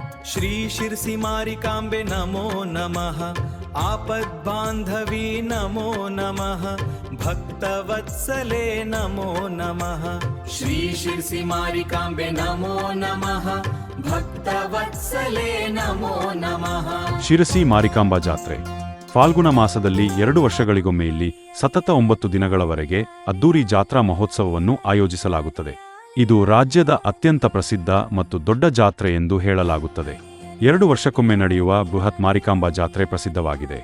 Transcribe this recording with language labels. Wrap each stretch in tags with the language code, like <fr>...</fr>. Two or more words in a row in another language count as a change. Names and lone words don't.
<sa>श्री शिरसी मारिकाम्बे नमो नमः। आपद्बान्धवी नमो नमः। भक्तवत्सले नमो नमः। श्री शिरसी मारिकाम्बे नमो नमः। ಭಕ್ತವತ್ಸಲೆ ನಮೋ ನಮಃ।</sa> <kn>ಶಿರಸಿ ಮಾರಿಕಾಂಬಾ ಜಾತ್ರೆ ಫಾಲ್ಗುಣ ಮಾಸದಲ್ಲಿ 2 ವರ್ಷಗಳಿಗೊಮ್ಮೆ ಇಲ್ಲಿ ಸತತ 9 ದಿನಗಳವರೆಗೆ ಅದ್ದೂರಿ ಜಾತ್ರಾ ಮಹೋತ್ಸವವನ್ನು ಆಯೋಜಿಸಲಾಗುತ್ತದೆ. ಇದು ರಾಜ್ಯದ ಅತ್ಯಂತ ಪ್ರಸಿದ್ಧ ಮತ್ತು ದೊಡ್ಡ ಜಾತ್ರೆ ಎಂದು ಹೇಳಲಾಗುತ್ತದೆ. 2 ವರ್ಷಕ್ಕೊಮ್ಮೆ ನಡೆಯುವ ಬೃಹತ್ ಮಾರಿಕಾಂಬಾ ಜಾತ್ರೆ ಪ್ರಸಿದ್ಧವಾಗಿದೆ.</kn>